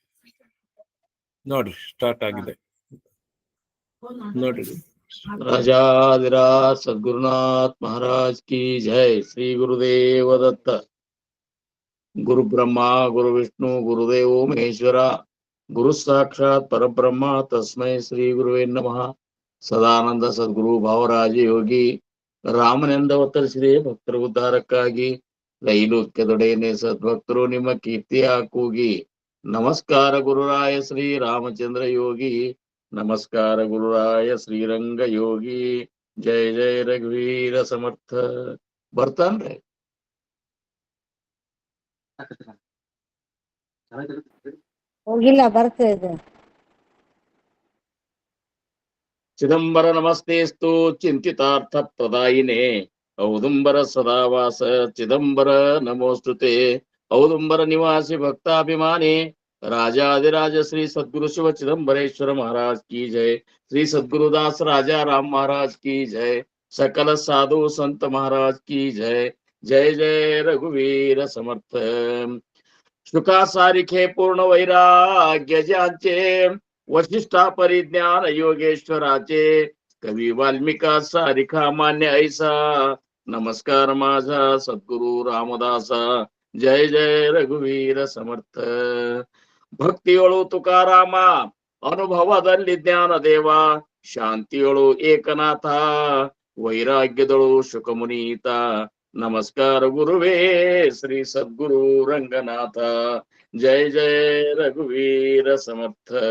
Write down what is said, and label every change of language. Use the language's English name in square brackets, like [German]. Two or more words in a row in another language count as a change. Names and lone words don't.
[Kannada] ನೋಡ್ರಿ ಸ್ಟಾರ್ಟ್ ಆಗಿದೆ ನೋಡ್ರಿ. [Hindi] राजाधिराज सद्गुरुनाथ महाराज की जय। श्री गुरुदेव दत्त। [Sanskrit] गुरु ब्रह्मा गुरु विष्णु गुरुदेव महेश्वर गुरु साक्षात परब्रह्म तस्मै श्री गुरुवे नमः। [Kannada] ಸದಾನಂದ ಸದ್ಗುರು ಭಾವರಾಜ ಯೋಗಿ ರಾಮನೆಂದ ಅವತರಿಸಿದೆ ಭಕ್ತರ ಉದ್ಧಾರಕ್ಕಾಗಿ. ಲೈಲುಕ್ಯದೊಡೆಯನೆ ಸದ್ಭಕ್ತರು ನಿಮ್ಮ ಕೀರ್ತಿಯ ಕೂಗಿ. ನಮಸ್ಕಾರ ಗುರುರಾಯ ಶ್ರೀ ರಾಮಚಂದ್ರ ಯೋಗಿ. ನಮಸ್ಕಾರ ಗುರುರಾಯ ಶ್ರೀರಂಗ ಯೋಗಿ. [Marathi] जय जय रघुवीर समर्थ. ಬರ್ತಾನ್ರಿ [Kannada] ಹೋಗಿಲ್ಲ, ಬರ್ತಾ ಇದೆ. [Sanskrit] ಚಿದಂಬರ ನಮಸ್ತೆಸ್ತು ಚಿಂತಿತಾರ್ಥ ಪ್ರದಾಯಿನೇ ಔದುಂಬರ ಸದಾವಾಸ ಚಿದಂಬರ ನಮೋಸ್ತುತೆ. ಔದುಂಬರ ನಿವಾಸಿ ಭಕ್ತಾಭಿಮಾನಿ [Hindi] राजाधिराज श्री सद्गुरु शिव चिदंबरेश्वर महाराज की जय। श्री सद्गुरुदास राजा राम महाराज की जय। सकल साधु संत महाराज की जय। [Marathi] जय जय रघुवीर समर्थ। शुका सारिखे पूर्ण वैराग्य ज्यांचे वशिष्ठा परिज्ञान योगेश्वराचे कवी वाल्मिका सारिखा मान्य ऐसा नमस्कार माझा सद्गुरु रामदासा। जय जय रघुवीर समर्थ। [Kannada] ಭಕ್ತಿಯೊಳು ತುಕಾರಾಮ ಅನುಭವದಲ್ಲಿ ಜ್ಞಾನ ದೇವ ಶಾಂತಿಯೊಳು ಏಕನಾಥ ವೈರಾಗ್ಯದಳು ಶುಕಮುನೀತ ನಮಸ್ಕಾರ ಗುರುವೇ ಶ್ರೀ ಸದ್ಗುರು ರಂಗನಾಥ। [Marathi] जय जय रघुवीर समर्थ।